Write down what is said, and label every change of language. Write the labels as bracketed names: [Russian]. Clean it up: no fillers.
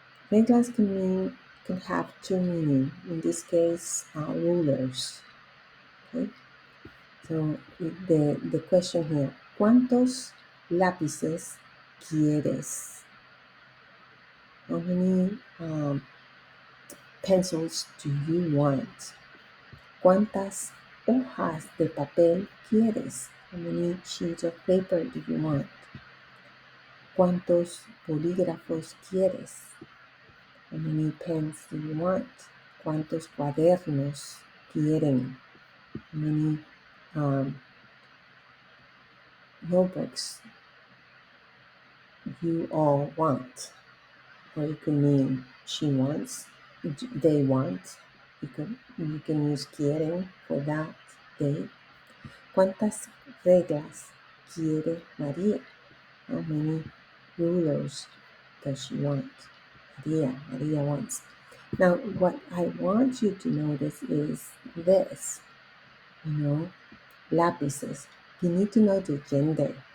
[English] Reglas can have two meanings. In this case, rulers. Okay? So the question here: [Spanish] ¿Cuántos lápices quieres? [English] How many pencils do you want? [Spanish] ¿Cuántas hojas de papel quieres? [English] How many sheets of paper do you want? [Spanish] ¿Cuántos bolígrafos quieres? [English] How many pens do you want? [Spanish] ¿Cuántos cuadernos quieren? [English] How many notebooks you all want? Or you can mean she wants, they want. You can use quieren for that, they. [Spanish] ¿Cuántas reglas quiere María? [English] How many rulers does she want? Maria wants. Now, what I want you to notice is this, lápices. You need to know the gender.